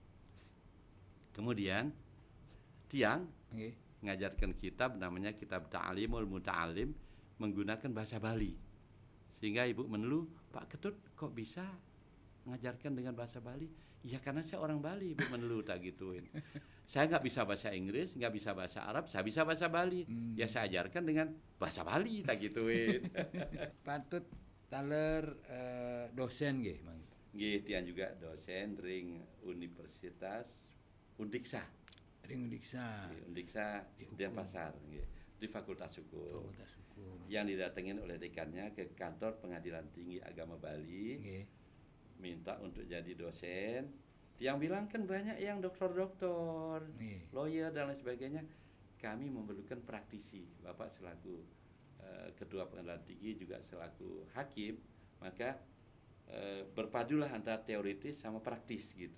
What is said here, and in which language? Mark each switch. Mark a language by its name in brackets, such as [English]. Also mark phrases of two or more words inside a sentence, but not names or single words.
[Indonesian] Kemudian Tiang ngajarkan kitab namanya kitab Ta'alimul Muta'alim menggunakan bahasa Bali. Sehingga Ibu menelu, Pak Ketut kok bisa ngajarkan dengan bahasa Bali? Ya karena saya orang Bali, Ibu menelu tak gituin. Saya nggak bisa bahasa Inggris, nggak bisa bahasa Arab, saya bisa bahasa Bali. Ya saya ajarkan dengan bahasa Bali tak gituin. [Balinese] Patut taler dosen nggih, Mang. [Indonesian] Nggih, Tiang juga dosen ring Universitas Undiksa. [Balinese] Ring Undiksa. [Indonesian] Undiksa Denpasar, di Fakultas Hukum. Yang didatengin oleh dekannya ke kantor Pengadilan Tinggi Agama Bali, minta untuk jadi dosen. Yang bilang kan banyak yang doktor-doktor, lawyer dan lain sebagainya. Kami memerlukan praktisi. Bapak selaku Ketua Pengadilan Tinggi juga selaku hakim, maka berpadulah antara teoritis sama praktis gitu.